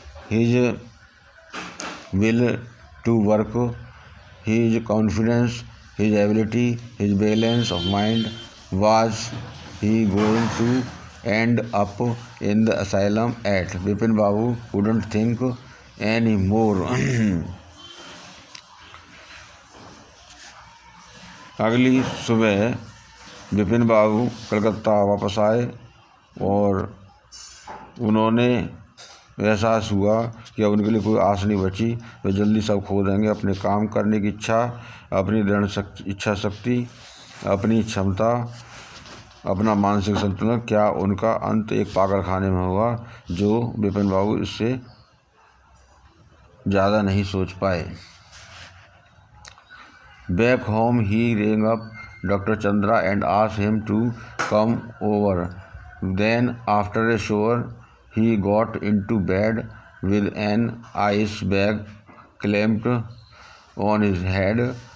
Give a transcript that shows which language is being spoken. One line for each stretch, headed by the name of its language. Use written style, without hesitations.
English: His will to work, his confidence, his ability, his balance of mind. Was he going to end up in the asylum at? Bipin Babu couldn't think any more.
Hindi: अगली सुबह बिपिन बाबू कलकत्ता वापस आए और उन्होंने एहसास हुआ कि अब उनके लिए कोई आस नहीं बची. वे जल्दी सब खो देंगे. अपने काम करने की इच्छा, अपनी दृढ़ इच्छा शक्ति, अपनी क्षमता, अपना मानसिक संतुलन. क्या उनका अंत एक पागल खाने में हुआ, जो बिपिन बाबू इससे ज़्यादा नहीं सोच पाए.
English: Back home he rang up Dr. Chandra and asked him to come over. Then after a shower he got into bed with an ice bag clamped on his head.